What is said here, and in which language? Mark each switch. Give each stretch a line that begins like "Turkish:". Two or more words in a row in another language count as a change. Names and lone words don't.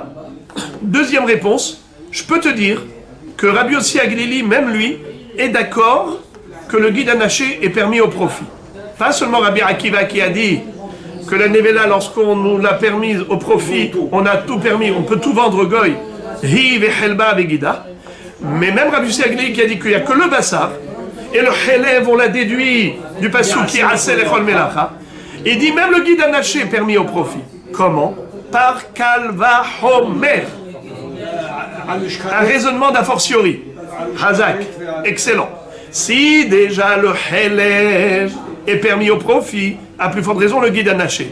French: Deuxième réponse, je peux te dire que Rabbi Yossi Aglili, même lui, est d'accord que le
Hebrew: גיד הנשה
French: est permis au profit. Pas seulement Rabbi Akiva qui a dit que la nevela, lorsqu'on nous l'a permise au profit, on a tout permis, on peut tout vendre au goy,
Hebrew: היא וחלבה וגידה.
French: Mais même Rabbi Yossi Aglili qui a dit qu'il n'y a que le bassar, et le chelev, on l'a déduit du passouk qui
Hebrew: יעשה לכל מלאכה,
French: et dit même le
Hebrew: גיד הנשה
French: est permis au profit. Comment? Par
Hebrew: קל וחומר.
French: Un raisonnement d'a fortiori. Hazak, excellent. Si déjà le chelev est permis au profit, à plus forte raison le
Hebrew: גיד הנשה.